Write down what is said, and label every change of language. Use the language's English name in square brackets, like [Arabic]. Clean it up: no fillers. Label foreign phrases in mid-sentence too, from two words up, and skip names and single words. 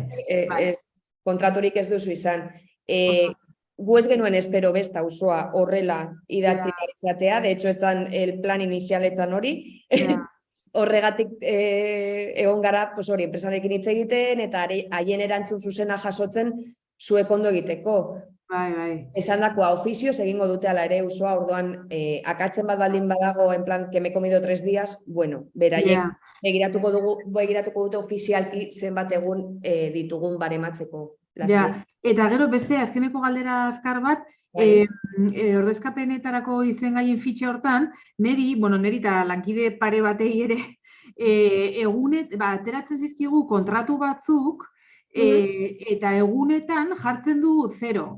[Basque] Kontraturik ez duzu izan. Gu ez genuen espero besta Usoa horrela idatzi izatea, [Spanish] de hecho [Basque] etzan [Spanish] el plan [Basque] inicialetan hori. Horregatik egon gara, hori, enpresarekin hitz egiten, eta haien erantzun zuzena jasotzen zuek ondo egiteko. Bai. Esan dakoa, ofizioz egingo dute ala ere Usoa, orduan, akatzen bat baldin badago, [Spanish] en plan, que me he comido 3 días, [Basque] bueno, beraiek begiratuko dute ofizialki zenbat egun ditugun barematzeko. Eta gero beste, azkeneko galdera azkar bat, ordezkapenetarako izengaien fitxa hortan, neri eta lankide pare batei ere, egunet, ateratzen zizkigu kontratu batzuk, eta egunetan jartzen du 0.